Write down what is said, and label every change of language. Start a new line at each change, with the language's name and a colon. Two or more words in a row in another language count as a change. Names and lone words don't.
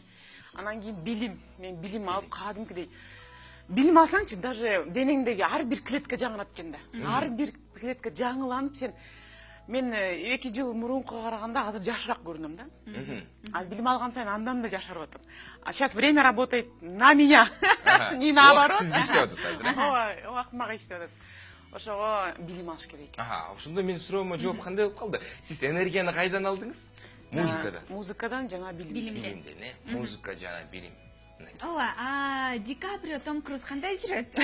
Kyrgyz: Анан кийин билим, мен билим алып кадимкидей. Билим алсаңчы, даже денеңдеги ар бир клетка жаңырат экен да. Ар бир клетка жаңыланып сен мен 2 жыл мурункуга караганда азыр жашыраак көрүнөм да. Азыр билим алган сайын андан да жашарып атам.
Russian: А сейчас время работает на меня. Не наоборот.
Kyrgyz: Сизге иштеп атат азыр. Убакыт мага иштеп атат. Ошого билим алыш керек. Ошондо менин суроомо жооп кандай болуп калды? Сиз энергияны кайдан алдыңыз? Музыкадан. Музыкадан жана билимден. Билимден, музыка жана билим. Ооба, Ди Каприо, Том Круз кандай жүрөт?